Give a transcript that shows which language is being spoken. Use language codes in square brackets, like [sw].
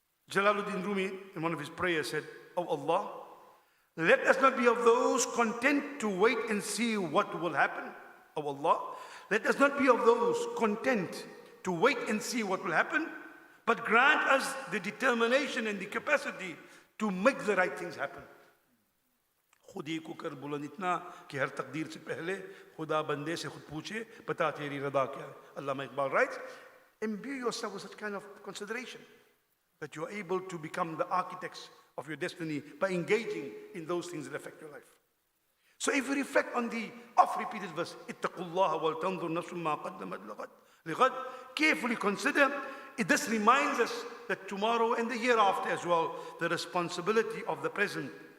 [en] Jalaluddin Rumi, in one of his prayers, said, "Oh Allah, let us not be of those content to wait and see what will happen. Oh Allah, let us not be of those content to wait and see what will happen, but grant us the determination and the capacity to make the right things happen." [hi] खुदी को कर बुलंद इतना कि हर तकदीर से पहले खुदा बंदे से खुद पूछे बता तेरी रदा क्या है. [en] Allama Iqbal writes, imbue yourself with such kind of consideration that you are able to become the architects of your destiny by engaging in those things that affect your life. So if we reflect on the oft-repeated verse, [ar] ittaqullaha wal tanzur nafsum ma qaddamat lighad, [en] carefully consider, this reminds us that tomorrow and the hereafter as well, the responsibility of the present.